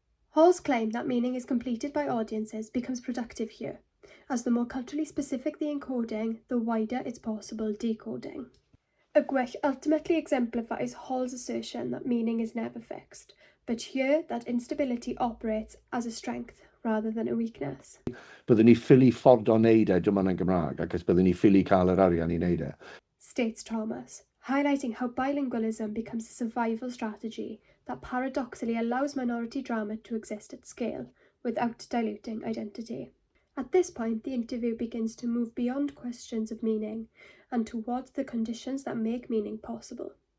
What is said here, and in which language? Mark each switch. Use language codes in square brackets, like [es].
[en] Hall's claim that meaning is completed by audiences becomes productive here, as the more culturally specific the encoding, the wider its possible decoding. A Gwyll ultimately exemplifies Hall's assertion that meaning is never fixed, but here that instability operates as a strength rather than a weakness. [cy] Byddwn ni ffili ffordd o wneud e, dim ond yn Gymraeg, ac byddwn ni ffili cael yr arian I wneud e. [en] States Thomas, highlighting how bilingualism becomes a survival strategy that paradoxically allows minority drama to exist at scale without diluting identity. At this point, the interview begins to move beyond questions of meaning and towards the conditions that make meaning possible.